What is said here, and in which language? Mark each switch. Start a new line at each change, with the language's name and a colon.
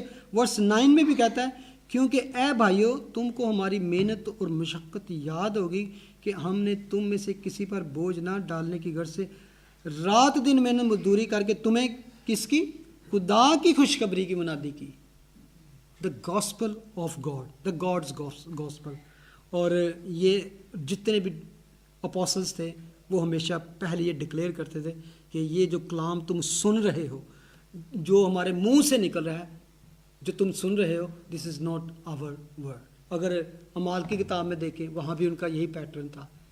Urdu: بلکہ ورس 9 میں بھی کہتا ہے کیونکہ اے بھائیو تم کو ہماری محنت اور مشقت یاد ہوگی کہ ہم نے تم میں سے کسی پر بوجھ نہ ڈالنے کی غرض سے رات دن محنت مزدوری کر کے تمہیں کس کی؟ خدا کی خوشخبری کی منادی کی.
English: The gospel of God, the God's gospel.
Urdu: اور یہ جتنے بھی اپوسلس تھے وہ ہمیشہ پہلے یہ ڈکلیئر کرتے تھے کہ یہ جو کلام تم سن رہے ہو، جو ہمارے منہ سے نکل رہا ہے، جو تم سن رہے ہو،
English: This is not our word.
Urdu: اگر اعمال کی کتاب میں دیکھیں وہاں بھی ان کا یہی پیٹرن تھا.